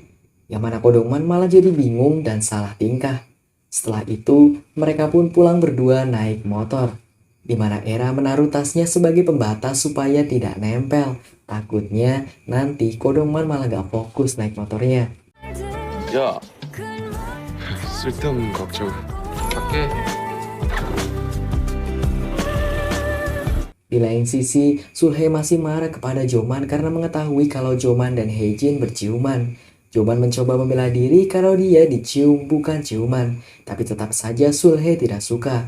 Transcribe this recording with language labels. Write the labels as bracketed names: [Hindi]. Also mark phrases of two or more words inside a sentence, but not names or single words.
[Indonesian] Yang mana Kodongman malah jadi bingung dan salah tingkah. Setelah itu, mereka pun pulang berdua naik motor. Di mana Era menaruh tasnya sebagai pembatas supaya tidak nempel. Takutnya nanti Kodongman malah gak fokus naik motornya. [Korean] 야, 쓸데없는 걱정. 갈게. [Indonesian] Di lain sisi, Sulhey masih marah kepada Joman karena mengetahui kalau Joman dan Heijin berciuman. Joman mencoba membela diri kalau dia dicium bukan ciuman, tapi tetap saja Sulhey tidak suka.